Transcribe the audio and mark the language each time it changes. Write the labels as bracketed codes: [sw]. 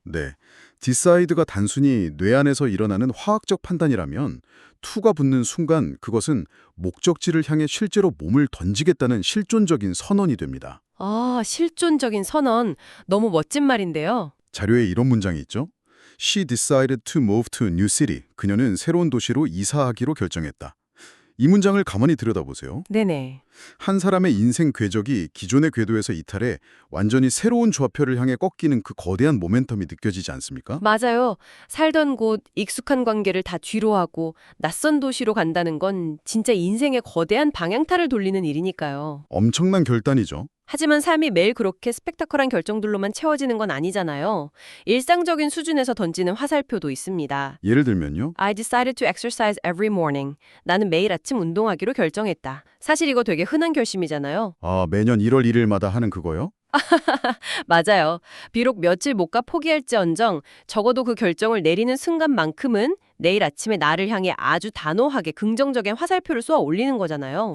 [ko] 네, decide가 단순히 뇌 안에서 일어나는 화학적 판단이라면 to가 붙는 순간 그것은 목적지를 향해 실제로 몸을 던지겠다는 실존적인 선언이 됩니다. 아, 실존적인 선언. 너무 멋진 말인데요. 자료에 이런 문장이 있죠. [en] She decided to move to a new city. [ko] 그녀는 새로운 도시로 이사하기로 결정했다. 이 문장을 가만히 들여다보세요. 네네. 한 사람의 인생 궤적이 기존의 궤도에서 이탈해 완전히 새로운 좌표를 향해 꺾이는 그 거대한 모멘텀이 느껴지지 않습니까? 맞아요. 살던 곳, 익숙한 관계를 다 뒤로 하고 낯선 도시로 간다는 건 진짜 인생의 거대한 방향타를 돌리는 일이니까요. 엄청난 결단이죠. 하지만 삶이 매일 그렇게 스펙타클한 결정들로만 채워지는 건 아니잖아요. 일상적인 수준에서 던지는 화살표도 있습니다. 예를 들면요. [en] I decided to exercise every morning. [ko] 나는 매일 아침 운동하기로 결정했다. 사실 이거 되게 흔한 결심이잖아요. 아, 매년 1월 1일마다 하는 그거요? 맞아요. 비록 며칠 못 가 포기할지언정 적어도 그 결정을 내리는 순간만큼은 내일 아침에 나를 향해 아주 단호하게 긍정적인 화살표를 쏘아 올리는 거잖아요.